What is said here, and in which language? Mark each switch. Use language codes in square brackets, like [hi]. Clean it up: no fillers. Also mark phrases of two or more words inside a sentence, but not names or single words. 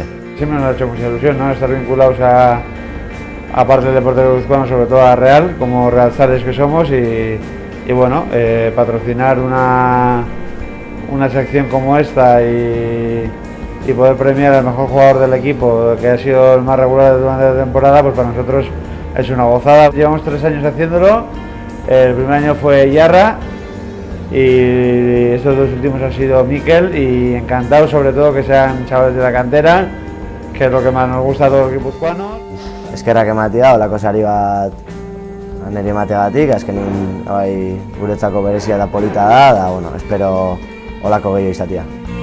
[es] Siempre nos ha hecho mucha ilusión, ¿no? Estar vinculados a parte del deporte guipuzcoano, sobre todo a Real, como realzares que somos y bueno, patrocinar una sección como esta y poder premiar al mejor jugador del equipo, que ha sido el más regular durante la temporada, pues para nosotros es una gozada. Llevamos 3 años haciéndolo, el primer año fue Yarra y estos 2 últimos han sido Mikel, y encantados sobre todo que sean chavales de la cantera, que es lo que más nos gusta a todos los guipuzcoanos. [eu] Eskerrak ematea, olako sari bat niri emateagatik, azkenin guretzako berezia da polita da, bueno, espero olako gehiago izatea.